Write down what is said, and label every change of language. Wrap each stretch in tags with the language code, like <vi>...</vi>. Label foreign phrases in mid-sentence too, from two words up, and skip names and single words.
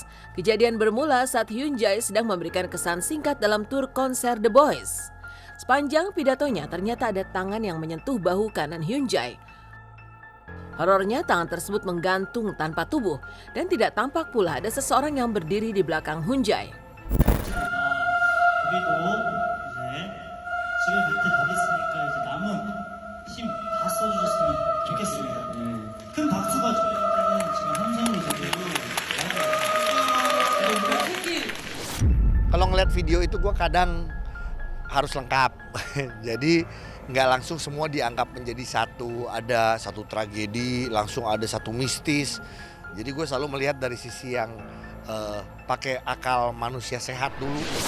<id>Kejadian bermula saat Hyun Jae sedang memberikan kesan singkat dalam tur konser The Boys. Sepanjang pidatonya ternyata ada tangan yang menyentuh bahu kanan Hyun Jae. Horornya, tangan tersebut menggantung tanpa tubuh dan tidak tampak pula ada seseorang yang berdiri di belakang Hyun Jae.</id> <ko>우리도 이제 지금 이렇게 가겠으니까 이제 남은 힘 다 써주셨으면 좋겠습니다. 큰 박수가 저희한테는 지금 함성으로 들리고.</ko> <id>Kalau ngeliat video itu gue kadang harus lengkap, jadi nggak langsung semua dianggap menjadi satu, ada satu tragedi, langsung ada satu mistis. Jadi gue selalu melihat dari sisi yang pakai akal manusia sehat dulu.</id>